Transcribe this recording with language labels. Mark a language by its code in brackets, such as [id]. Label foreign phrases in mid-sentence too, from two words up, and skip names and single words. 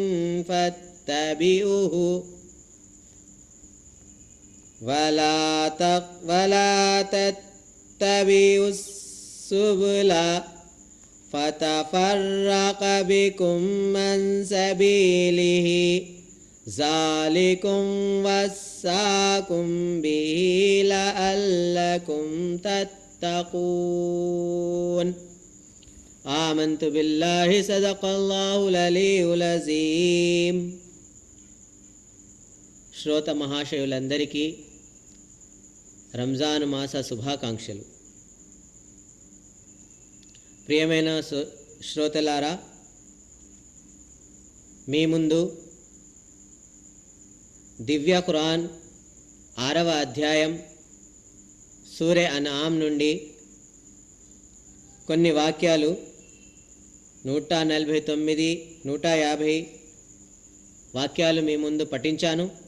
[ar] فاتبعوه ولا تتبعوا السبل فتفرق بكم عن سبيله ذلكم وصاكم به لعلكم تتقون. آمنت بالله صدق الله العلي العظيم. [te] శ్రోత మహాశయులందరికీ రంజాన్ మాస శుభాకాంక్షలు. ప్రియమైన శ్రోతలారా, మీ ముందు దివ్య ఖురాన్ 6వ అధ్యాయం సూరే అన్ఆమ్ నుండి కొన్ని వాక్యాలు 149, 150 వాక్యాలు మీ ముందు పఠించాను.